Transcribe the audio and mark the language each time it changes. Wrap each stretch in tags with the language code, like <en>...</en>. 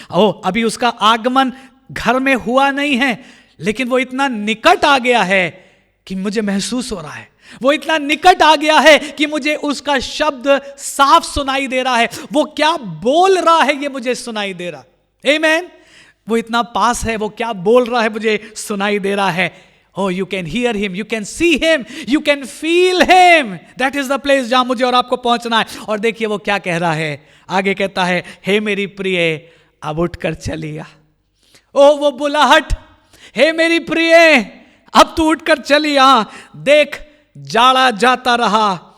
<hi>ओ अभी उसका आगमन घर में हुआ नहीं है, लेकिन वो इतना निकट आ गया है कि मुझे महसूस हो रहा है, वो इतना निकट आ गया है कि मुझे उसका शब्द साफ सुनाई दे रहा है। वो क्या बोल रहा है ये मुझे सुनाई दे रहा है। आमीन। वो इतना पास है, वो क्या बोल रहा है मुझे सुनाई दे रहा है।</hi> <en>Oh, you can hear him, you can see him, you can feel him. That is the place</en> <hi>जहां मुझे और आपको पहुंचना है। और देखिए वो क्या कह रहा है, आगे कहता है, हे मेरी प्रिय अब उठकर चलिया। ओ वो बुलाहट, हे मेरी प्रिय अब तू उठकर चलिया। देख जाड़ा जाता रहा,</hi>